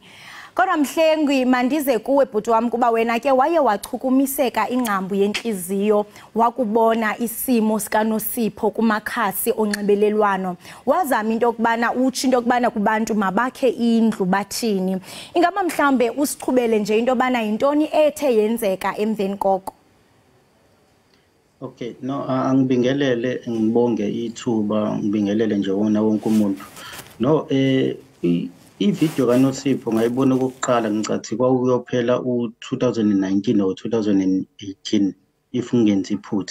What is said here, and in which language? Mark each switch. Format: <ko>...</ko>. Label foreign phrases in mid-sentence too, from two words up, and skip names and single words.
<xh>Kodwa mhlengi mandize kuwe bhuti wami kuba wena ke waye wachukumiseka ingqambu yenhliziyo wakubona isimo sikaNosipho kumakhasi onxibelelwano. Wazama into yokubana utsho into yokubana kubantu mabakhe indlu bathini. Ingaba mhlambe usichubele nje into yobana yintoni ethe yenzeka emveni koko.</xh> <zu>Okay, no angibingelele ngibonge ithuba ngibingelele nje wona wonke umuntu. No i-video kaNosipho ngayibona okokuqala ngicathi kwakuyophela u2019 or 2018 if ngenzi iphutha.</zu>